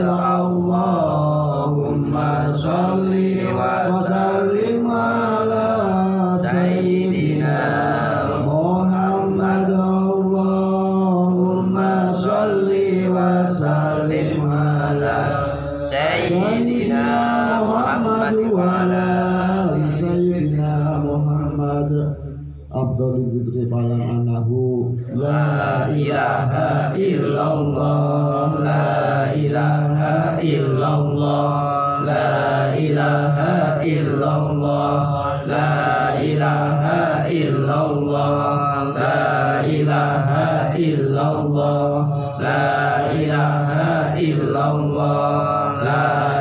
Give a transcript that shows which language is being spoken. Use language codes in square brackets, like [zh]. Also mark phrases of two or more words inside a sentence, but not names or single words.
[ar] اللهم صل وسلم على سيدنا محمد. اللهم صل وسلم على سيدنا محمد وعلى آل سيدنا محمد. عبد الذكر فاعلم أنه لا إله إلا الله، لا إله إلا الله، لا إله إلا الله، لا إله إلا الله، لا إله إلا الله، لا إله إلا الله، لا